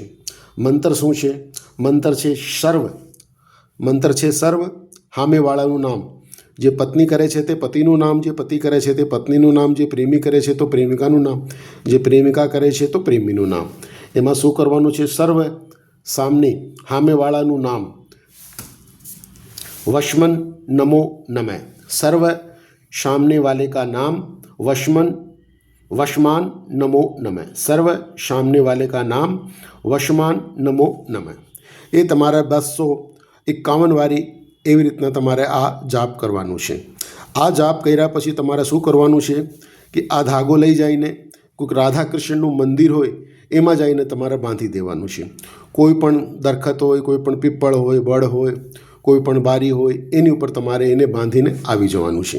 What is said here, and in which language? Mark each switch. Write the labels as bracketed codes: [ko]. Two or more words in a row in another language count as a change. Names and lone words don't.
[gu] મંત્ર શું છે? મંત્ર છે સર્વ। મંત્ર છે સર્વ, સામેવાળાનું નામ। જે પત્ની કરે છે તે પતિનું નામ, જે પતિ કરે છે તે પત્નીનું નામ, જે પ્રેમી કરે છે તો પ્રેમિકાનું નામ, જે પ્રેમિકા કરે છે તો પ્રેમીનું નામ। એમાં શું કરવાનું છે? સર્વ સામને સામેવાળાનું નામ। [sa] वशमन नमो नमः। [hi] सर्व सामने वाले का नाम [sa] वशमान नमो नमः। [hi] सर्व सामने वाले का नाम [sa] वशमान नमो नमः। [gu] એ તમારે 251 વારી એવી રીતના તમારે આ જાપ કરવાનું છે। આ જાપ કર્યા પછી તમારે શું કરવાનું છે કે આ ધાગો લઈ જઈને કોઈક રાધા કૃષ્ણનું મંદિર હોય એમાં જઈને તમારે બાંધી દેવાનું છે। કોઈ પણ દરખત હોય, કોઈ પણ પીપળ હોય, વડ હોય, કોઈ પણ બારી હોય, એની ઉપર તમારે એને બાંધીને આવી જવાનું છે।